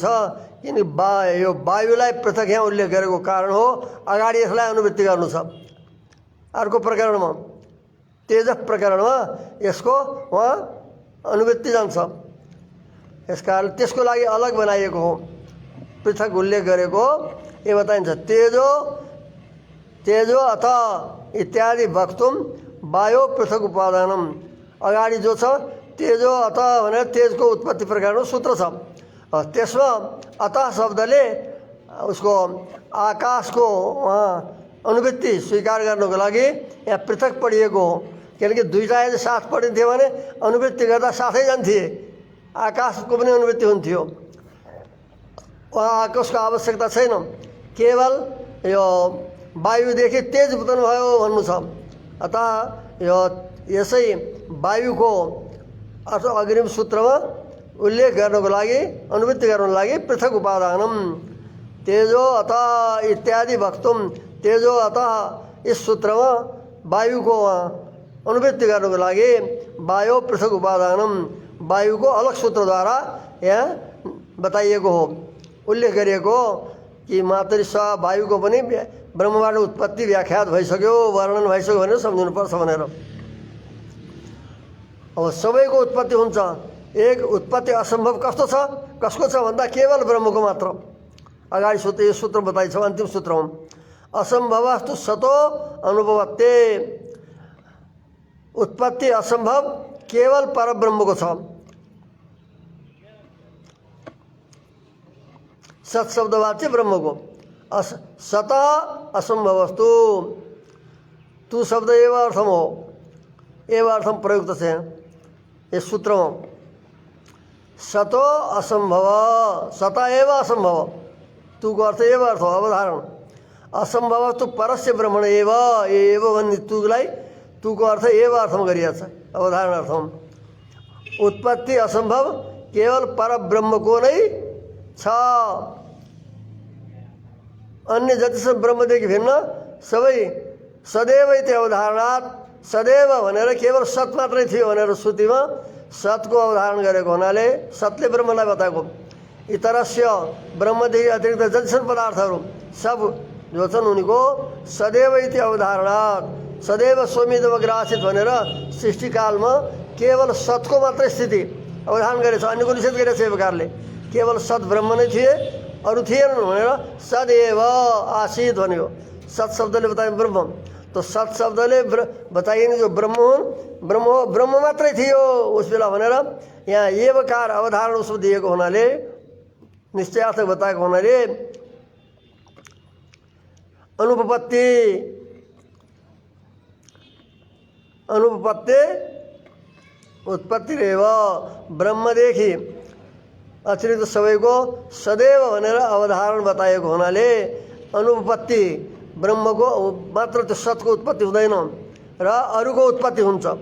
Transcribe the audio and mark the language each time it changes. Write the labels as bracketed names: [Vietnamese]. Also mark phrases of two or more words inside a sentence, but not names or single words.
[Nepali] किन यो वायुलाई पृथक यहाँ उल्लेख गरेको कारण हो अगाडि यसलाई अनुवृत्ति गर्नु छ। अर्को प्रकरणमा तेज प्रकरणमा यसको वहाँ अनुवृत्ति जान्छ, यस कारण त्यसको लागि अलग बनाइएको हो, पृथक उल्लेख गरेको यो बताइन्छ। [Sanskrit] तेजो अथ इत्यादि वक्तुम वायु पृथक उपादानम। [Nepali] अगाडि जो छ [Sanskrit] तेजो अथ [Nepali] भनेर तेजको उत्पत्ति प्रकारको सूत्र छ, त्यसमा अतः शब्दले उसको आकाशको वहाँ अनुवृत्ति स्वीकार गर्नको लागि यहाँ पृथक पढिएको हो। किनकि दुईटा यदि साथ पढिन्थ्यो भने अनुवृत्ति गर्दा साथै जान्थे, आकाशको पनि अनुवृत्ति हुन्थ्यो। वहाँ आकाशको आवश्यकता छैन, केवल यो वायुदेखि तेज उत्पन्न भयो भन्नु छ। अतः यो यसै वायुको अथवा अग्रिम सूत्रमा उल्लेख गर्नको लागि, अनुवृत्ति गर्नको लागि [Sanskrit] पृथक उपादानम तेजो अतः इत्यादि वक्तुम। [Nepali] तेजो अतः इस सूत्रमा वायुको अनुवृत्ति गर्नको लागि [Sanskrit] वायु पृथक उपादानम, [Nepali] वायुको अलग सूत्रद्वारा यहाँ बताइएको हो, उल्लेख गरिएको हो कि मातृ स्व वायुको पनि ब्रह्मबाट उत्पत्ति व्याख्यात भइसक्यो, वर्णन भइसक्यो भनेर सम्झिनुपर्छ भनेर। अब सबैको उत्पत्ति हुन्छ। एक उत्पत्ति असम्भव कस्तो छ, कसको छ भन्दा केवल ब्रह्मको मात्र। अगाडि सूत्र यो सूत्र बताइछ अन्तिम सूत्रमा, [Sanskrit] असम्भवस्तु सतो अनुभवत्ते। [Nepali] उत्पत्ति असम्भव केवल परब्रह्मको छ। सत शब्दवाच्य ब्रह्मको, [Sanskrit] सत असम्भवस्तु, तू शब्द एव अर्थम [Nepali] हो, [Sanskrit] एव अर्थम [Nepali] प्रयुक्त छ यस सूत्रमा। [Sanskrit] सतो असम्भव, सत एव असम्भव, [Nepali] तुको अर्थ एव अर्थ हो अवधारण। [Sanskrit] असम्भव तु परस्य ब्रह्मण एव, [Nepali] एव भन्ने तुलाई तुको अर्थ एव अर्थमा गरिएको छ अवधारण अर्थमा। उत्पत्ति असम्भव केवल परब्रह्मको नै छ, अन्य जतिसम्म ब्रह्मदेखि भिन्न सबै [Sanskrit] सदैव इति अवधारणात्। [Nepali] सदैव भनेर केवल सत मात्रै थियो भनेर श्रुतिमा सतको अवधारण गरेको हुनाले सतले ब्रह्मलाई बताएको। इतरस्य ब्रह्मदेखि अतिरिक्त जतिसम्म पदार्थहरू सब जो छन् उनीको [Sanskrit] सदैव इति अवधारणात्, सदैव स्वमिदमग्र आसीत् [Nepali] भनेर सृष्टिकालमा केवल सतको मात्रै स्थिति अवधारण गरेछ, अन्यको निषेध गरेछ। यो प्रकारले केवल सत ब्रह्म नै थिए, अरू थिएनन् भनेर [Sanskrit] सदैव आसीत् [Nepali] भन्यो। सत शब्दले बताए ब्रह्म, तो सत शब्दले बताइने जो ब्रह्म हुन्, ब्रह्म मात्रै थियो उस बेला भनेर यहाँ एवकार अवधारण उसको दिएको हुनाले, निश्चयार्थ बताएको हुनाले [Sanskrit] अनुपपत्ति उत्पत्तिरेव [Nepali] ब्रह्मदेखि अतिरिक्त सबैको सदैव भनेर अवधारण बताएको हुनाले अनुपपत्ति ब्रह्मको मात्र त्यो सतको उत्पत्ति हुँदैन र अरूको उत्पत्ति हुन्छ।